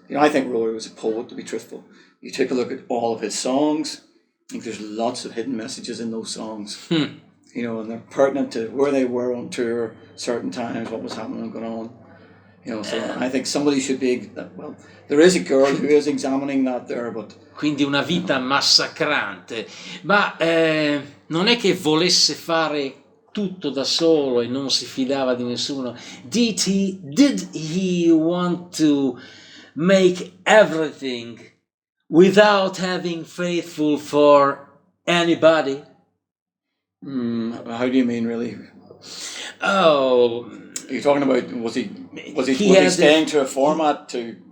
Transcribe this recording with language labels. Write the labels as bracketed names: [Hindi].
[English] You know, I think Rory was a poet, to be truthful. You take a look at all of his songs, I think there's lots of hidden messages in those songs. You know, and they're pertinent to where they were on tour, certain times, what was happening and going on. You know, so I think somebody should be, well, there is a girl who is examining that there, but... [Italian] Quindi una vita massacrante, ma non è che volesse fare tutto da solo e non si fidava di nessuno. [English] Did he want to make everything without having faithful for anybody? How do you mean, really? Oh, are you talking about was he staying to a format to?